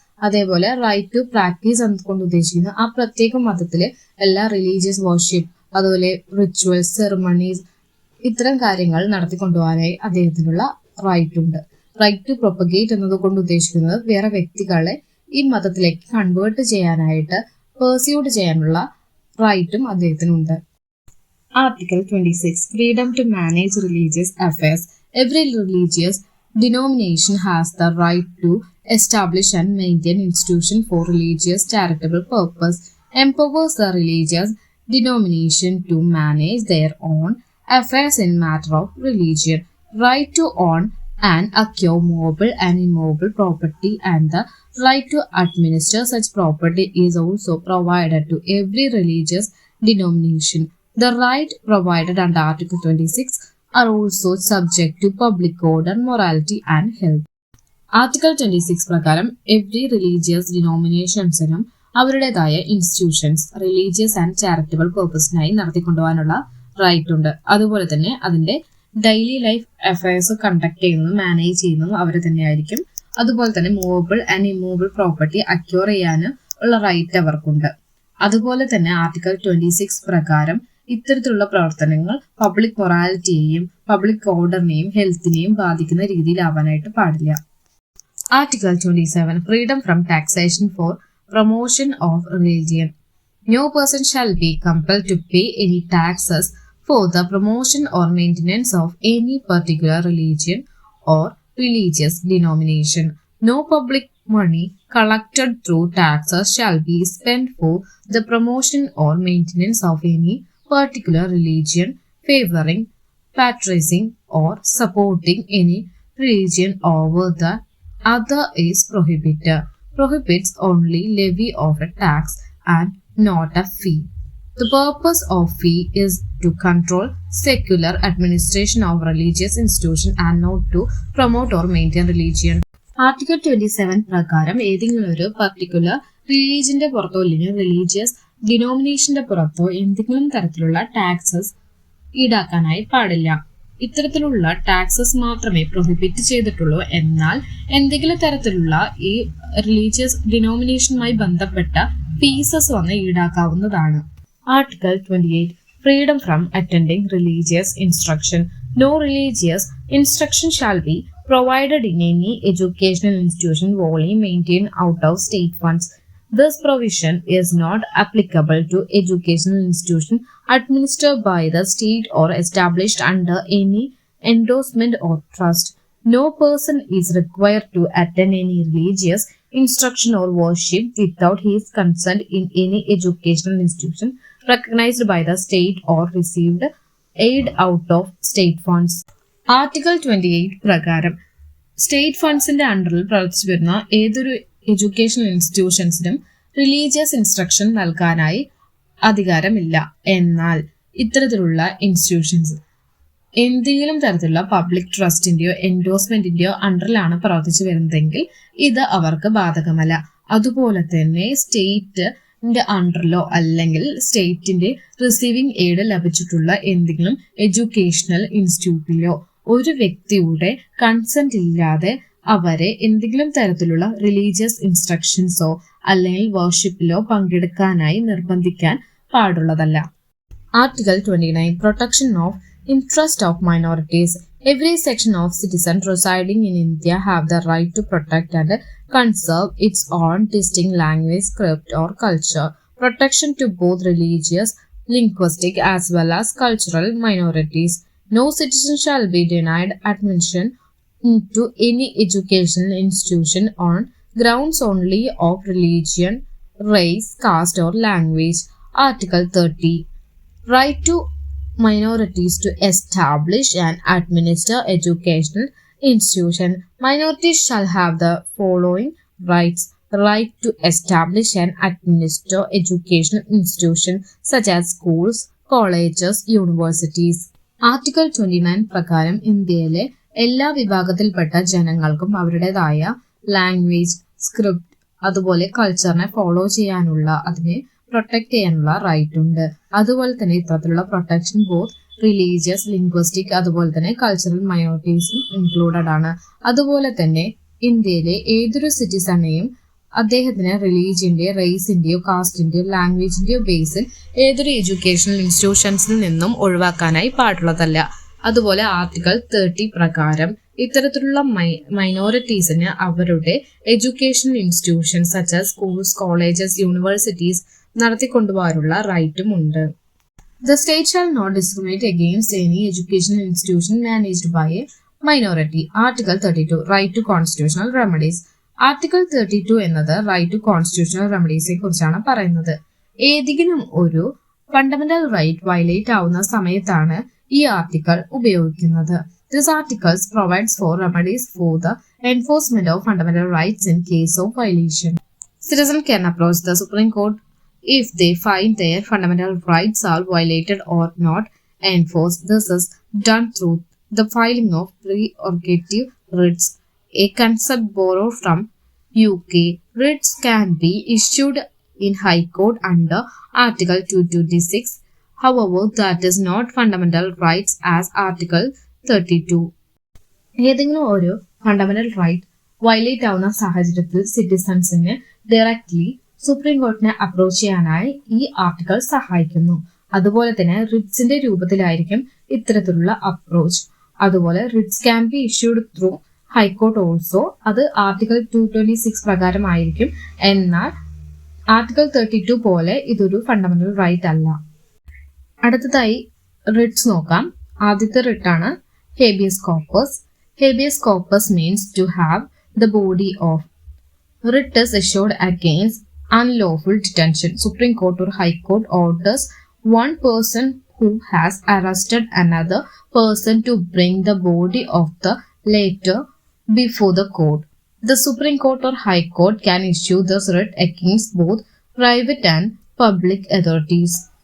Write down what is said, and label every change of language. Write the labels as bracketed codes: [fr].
[ml] അതേപോലെ right to practice എന്നതുകൊണ്ട് ഉദ്ദേശിക്കുന്നത് ആ പ്രത്യേക മതത്തിലെ എല്ലാ റിലീജിയസ് വർഷിപ്പ്, അതുപോലെ റിച്വൽസ്, സെറമണീസ്, ഇത്തരം കാര്യങ്ങൾ നടത്തിക്കൊണ്ടുപോകാനായി അദ്ദേഹത്തിനുള്ള റൈറ്റ് ഉണ്ട്. റൈറ്റ് ടു പ്രൊപ്പഗേറ്റ് എന്നതുകൊണ്ട് ഉദ്ദേശിക്കുന്നത് വേറെ വ്യക്തികളെ ഈ മതത്തിലേക്ക് കൺവേർട്ട് ചെയ്യാനായിട്ട് പെർസ്യൂഡ് ചെയ്യാനുള്ള റൈറ്റും അദ്ദേഹത്തിനുണ്ട്. [en] Article 26 freedom to manage religious affairs. Every religious denomination has the right to establish and maintain institutions for religious charitable purpose, empowers the religious denomination to manage their own affairs in matter of religion. Right to own and acquire movable and immovable property and the right to administer such property is also provided to every religious denomination. The right provided under Article 26 are also subject to public order, morality and health. [ml] Article 26 പ്രകാരം every religious ഡിനോമിനേഷൻസിനും അവരുടേതായ institutions religious and charitable പർപ്പസിനായി നടത്തിക്കൊണ്ടുപോകാനുള്ള right ഉണ്ട്. അതുപോലെ തന്നെ അതിന്റെ daily life affairs conduct ചെയ്യുന്നതും manage ചെയ്യുന്നതും അവർ തന്നെയായിരിക്കും. അതുപോലെ തന്നെ movable and immovable property acquire ചെയ്യാനും ഉള്ള റൈറ്റ് അവർക്കുണ്ട്. അതുപോലെ തന്നെ ആർട്ടിക്കിൾ 26 പ്രകാരം ഇത്തരത്തിലുള്ള പ്രവർത്തനങ്ങൾ പബ്ലിക് മൊറാലിറ്റിയെയും പബ്ലിക് ഓർഡറിനെയും ഹെൽത്തിനെയും ബാധിക്കുന്ന രീതിയിലാവാനായിട്ട് പാടില്ല. [en] Article 27 freedom from taxation for promotion of religion. No person shall be compelled to pay any taxes for the promotion or maintenance of any particular religion or religious denomination. No public money collected through taxes shall be spent for the promotion or maintenance of any particular religion, favoring, patronizing, or supporting any religion over the other is prohibited. Prohibits only levy of a tax and not a fee. The purpose of fee is to control secular administration of religious institution and not to promote or maintain religion. [ml] Article 27 പ്രകാരം ഏതെങ്കിലും ഒരു particular റിലീജിയന്റെ പുറത്തോ അല്ലെങ്കിൽ religious ഡിനോമിനേഷന്റെ പുറത്തോ എന്തെങ്കിലും തരത്തിലുള്ള taxes ഈടാക്കാനായി പാടില്ല. ഇത്തരത്തിലുള്ള ടാക്സസ് മാത്രമേ പ്രൊഹിബിറ്റ് ചെയ്തിട്ടുള്ളൂ. എന്നാൽ എന്തെങ്കിലും തരത്തിലുള്ള ഈ റിലീജിയസ് ഡിനോമിനേഷനുമായി ബന്ധപ്പെട്ട ഫീസസ് വന്ന് ഈടാക്കാവുന്നതാണ്. [en] Article 28 freedom from attending religious instruction. No religious instruction shall be provided in any educational institution wholly maintained out of state funds. This provision is not applicable to educational institution administered by the state or established under any endorsement or trust. No person is required to attend any religious instruction or worship without his consent in any educational institution recognized by the state or received aid out of state funds. [ml] Article 28 പ്രകാരം state ഫണ്ട്സിന്റെ അണ്ടറിൽ പ്രവർത്തിച്ചു വരുന്ന ഏതൊരു educational ഇൻസ്റ്റിറ്റ്യൂഷൻസിനും religious instruction നൽകാനായി അധികാരമില്ല. എന്നാൽ ഇത്തരത്തിലുള്ള institutions എന്തെങ്കിലും തരത്തിലുള്ള പബ്ലിക് ട്രസ്റ്റിന്റെയോ എൻഡോഴ്സ്മെന്റിന്റെയോ അണ്ടറിലാണ് പ്രവർത്തിച്ചു വരുന്നതെങ്കിൽ ഇത് അവർക്ക് ബാധകമല്ല. അതുപോലെ തന്നെ സ്റ്റേറ്റിന്റെ അണ്ടറിലോ അല്ലെങ്കിൽ സ്റ്റേറ്റിന്റെ റിസീവിംഗ് എയ്ഡ് ലഭിച്ചിട്ടുള്ള എന്തെങ്കിലും എഡ്യൂക്കേഷണൽ ഇൻസ്റ്റിറ്റ്യൂട്ടിലോ ഒരു വ്യക്തിയുടെ കൺസെന്റ് ഇല്ലാതെ അവരെ എന്തെങ്കിലും തരത്തിലുള്ള റിലീജിയസ് ഇൻസ്ട്രക്ഷൻസോ അല്ലെങ്കിൽ വർഷിപ്പിലോ പങ്കെടുക്കാനായി നിർബന്ധിക്കാൻ പാടുള്ളതല്ല. [en] Article 29 protection of interest of minorities. Every section of citizens residing in India have the right to protect and conserve its own distinct language, script, or culture, protection to both religious, linguistic, as well as cultural minorities. No citizen shall be denied admission into any educational institution on grounds only of religion, race, caste, or language. Article 30. Right to minorities to establish and administer educational institution. Minorities shall have the following rights: right to establish and administer educational institutions such as schools, colleges, universities. [ml] Article 29 പ്രകാരം ഇന്ത്യയിലെ എല്ലാ വിഭാഗത്തിൽപ്പെട്ട ജനങ്ങൾക്കും അവരുടേതായ language, script, അതുപോലെ കൾച്ചറിനെ follow ചെയ്യാനുള്ള, അതിനെ protect ചെയ്യാനുള്ള റൈറ്റ് ഉണ്ട്. അതുപോലെ തന്നെ ഇത്തരത്തിലുള്ള പ്രൊട്ടക്ഷൻ ബോത്ത് റിലീജിയസ്, ലിംഗ്വിസ്റ്റിക്, അതുപോലെ തന്നെ കൾച്ചറൽ മൈനോറിറ്റീസും ഇൻക്ലൂഡഡ് ആണ്. അതുപോലെ തന്നെ ഇന്ത്യയിലെ ഏതൊരു സിറ്റിസണെയും അദ്ദേഹത്തിന് റിലീജിയന്റെയോ റേസിന്റെയോ കാസ്റ്റിന്റെയോ ലാംഗ്വേജിന്റെയോ ബേസിൽ ഏതൊരു എഡ്യൂക്കേഷണൽ ഇൻസ്റ്റിറ്റ്യൂഷൻസിൽ നിന്നും ഒഴിവാക്കാനായി പാടുള്ളതല്ല. അതുപോലെ ആർട്ടിക്കിൾ 30 പ്രകാരം ഇത്തരത്തിലുള്ള മൈനോറിറ്റീസിന് അവരുടെ educational institutions such as schools, colleges, universities നടത്തിക്കൊണ്ടുപോകാനുള്ള റൈറ്റും ഉണ്ട്. [en] The state shall not discriminate against any educational institution managed by a minority. Article 32. Right to constitutional remedies. [ml] Article 32 എന്നത് റൈറ്റ് ടു കോൺസ്റ്റിറ്റ്യൂഷണൽ റെമഡീസിനെ കുറിച്ചാണ് പറയുന്നത്. ഏതെങ്കിലും ഒരു ഫണ്ടമെന്റൽ റൈറ്റ് വയലേറ്റ് ആവുന്ന സമയത്താണ് ഈ ആർട്ടിക്കിൾ ഉപയോഗിക്കുന്നത്. [en] This article provides for remedies for the enforcement of fundamental rights in case of violation. Citizens can approach the Supreme Court if they find their fundamental rights are violated or not enforced. This is done through the filing of prerogative writs, a concept borrowed from UK. Writs can be issued in High Court under Article 226. However, that is not fundamental rights as Article 32. [ml] ഏതെങ്കിലും ഒരു fundamental right violate ആവുന്ന സാഹചര്യത്തിൽ സിറ്റിസൺസിന് directly supreme കോർട്ടിനെ approach ചെയ്യാനായി ഈ article സഹായിക്കുന്നു. അതുപോലെ തന്നെ റിറ്റ്സിന്റെ രൂപത്തിലായിരിക്കും ഇത്തരത്തിലുള്ള അപ്രോച്ച്. അതുപോലെ [en] Writs can be issued through high court also. [ml] അത് ആർട്ടിക്കിൾ 226 പ്രകാരമായിരിക്കും. എന്നാൽ ആർട്ടിക്കിൾ 32 പോലെ ഇതൊരു ഫണ്ടമെന്റൽ റൈറ്റ് അല്ല. അടുത്തതായി റിറ്റ്സ് നോക്കാം. ആദ്യത്തെ റിട്ടാണ് habeas corpus. [en] Habeas corpus means to have the body of. Writ is issued against unlawful detention. Supreme Court or High Court orders one person who has arrested another person to bring the body of the latter before the court. The Supreme Court or High Court can issue this writ against both private and public authorities.